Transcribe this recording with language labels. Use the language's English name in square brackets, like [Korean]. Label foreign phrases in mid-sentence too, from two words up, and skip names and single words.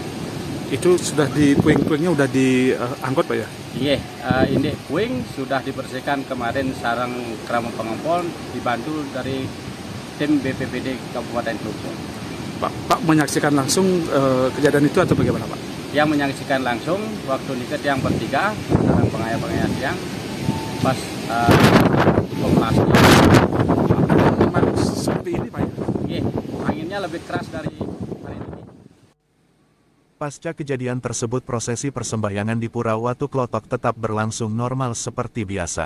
[Indonesian] Itu sudah di puing-puingnya udah diangkut Pak ya? Iya, ini puing sudah dibersihkan kemarin sarang keramah pengempon dibantu dari tim BPBD Kabupaten Klungkung. Pak menyaksikan langsung kejadian itu atau bagaimana Pak? Yang menyaksikan langsung waktu niket yang bertiga, sarang pengayah-pengayah siang, pas operasi. Memang seperti ini Pak ya? Iya, anginnya lebih keras dari hari ini. Pasca kejadian tersebut prosesi persembahyangan di Pura Watu Klotok tetap berlangsung normal seperti biasa.